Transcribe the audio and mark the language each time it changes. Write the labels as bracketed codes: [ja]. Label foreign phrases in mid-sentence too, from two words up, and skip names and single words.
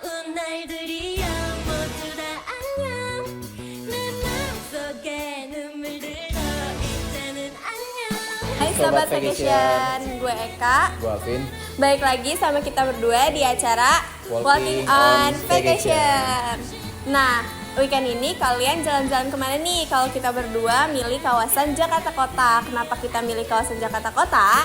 [ko] 날들이여 모두 다 안녕 내 맘속에 눈물 들어 이제는 안녕. [id] Hai Sobat Vacation, gue Eka. Gue Alvin. Baik lagi sama kita berdua di acara Walking on Vacation. Nah, weekend ini kalian jalan-jalan kemana nih? Kalau kita berdua milih kawasan Jakarta Kota. Kenapa kita milih kawasan Jakarta Kota?